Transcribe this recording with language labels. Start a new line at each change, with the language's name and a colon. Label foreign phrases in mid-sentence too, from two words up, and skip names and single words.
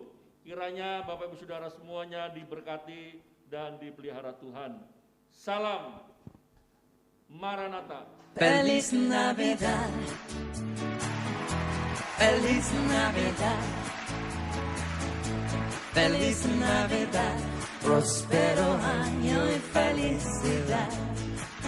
Indonesian: Kiranya Bapak Ibu Saudara semuanya diberkati dan dipelihara Tuhan. Salam Maranatha.
Spanish: Feliz Navidad. Feliz Navidad. Feliz Navidad. Prospero año y felicidad.